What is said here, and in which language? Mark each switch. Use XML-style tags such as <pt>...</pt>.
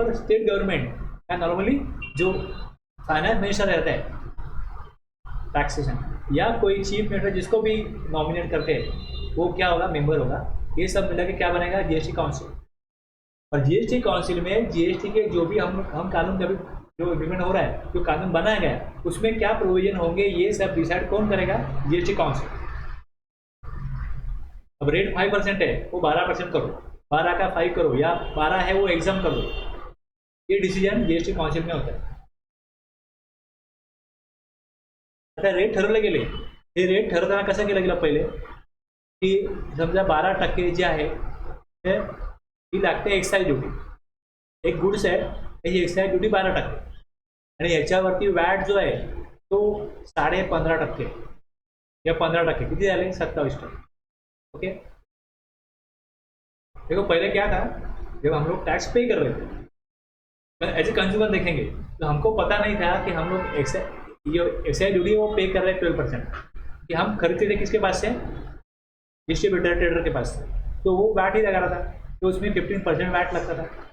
<hi>और state government का normally जो फाइनेंस मिनिस्टर रहता है टैक्सेशन, या कोई चीफ मिनिस्टर जिसको भी नॉमिनेट करते हैं वो क्या होगा, मेंबर होगा. ये सब मिला के क्या बनेगा, GST काउंसिल. और GST काउंसिल में GST के जो भी हम कानून कभी जो इम्प्लीमेंट हो रहा है, जो कानून बनाया गया है उसमें क्या प्रोविजन होंगे, ये सब डिसाइड कौन करेगा, GST काउंसिल. अब रेट 5% है वो 12% करो, 12 का 5 करो, या 12 है वो एग्जाम कर दो, ये डिसीजन GST काउंसिल में होता है.</hi> <mr>आता रेट ठरवले गेले, हे रेट ठरवताना कसं केलं गेलं पहिले की समजा 12% जे आहे ते ही लागते एक्साईज ड्युटी. एक गुड्स आहे त्याची एक्साईज ड्युटी 12% आणि ह्याच्यावरती वॅट जो आहे तो 15.5% या 15%, किती झाले, 27%.</mr> <hi>ओके, देखो पहले क्या था, जब हम लोग टैक्स पे कर रहे थे एज ए कंज्यूमर देखेंगे तो हमको पता नहीं था कि हम लोग एक्साइज ड्यूटी वो पे कर रहे हैं 12%, कि हम खरीदते थे किसके पास से, डिस्ट्रीब्यूटर ट्रेडर के पास से, तो वो वैट ही लगा रहा था, तो उसमें 15% वैट लगता था.</hi>